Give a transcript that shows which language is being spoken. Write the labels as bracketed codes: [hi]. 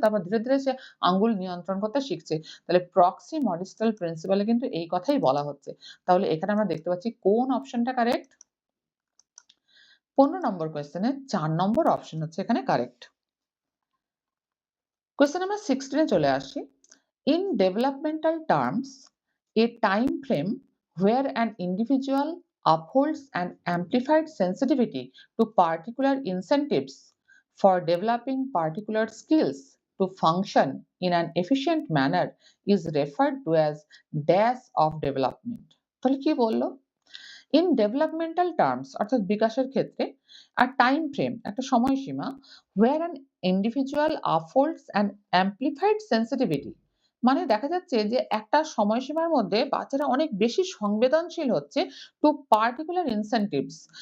[bn] তারপর ধীরে, ধীরে সে আঙ্গুল নিয়ন্ত্রণ করতে শিখছে। তাহলে proxy-modistal প্রিন্সিপাল এ কিন্তু এই কথাই বলা হচ্ছে। তাহলে এখানে আমরা দেখতে পাচ্ছি কোন অপশনটা কারেক্ট? ১৫ নম্বর কোয়েশ্চেন এ ৪ নম্বর অপশন হচ্ছে এখানে কারেক্ট। কোয়েশ্চেন নাম্বার 16 এ চলে আসি। [en] In developmental terms, a time frame where an individual upholds an amplified sensitivity to particular incentives for developing particular skills to function in an efficient manner is referred to as dash of development. [bn] তাহলে কি বলল? In developmental terms অর্থাৎ বিকাশের ক্ষেত্রে আর time frame একটা সময়সীমা where an individual affords an amplified sensitivity মানে দেখা যাচ্ছে যে একটা সময়সীমার মধ্যে বাচ্চারা অনেক বেশি সংবেদনশীল হচ্ছে টু পার্টিকুলার ইনসেনটিভস।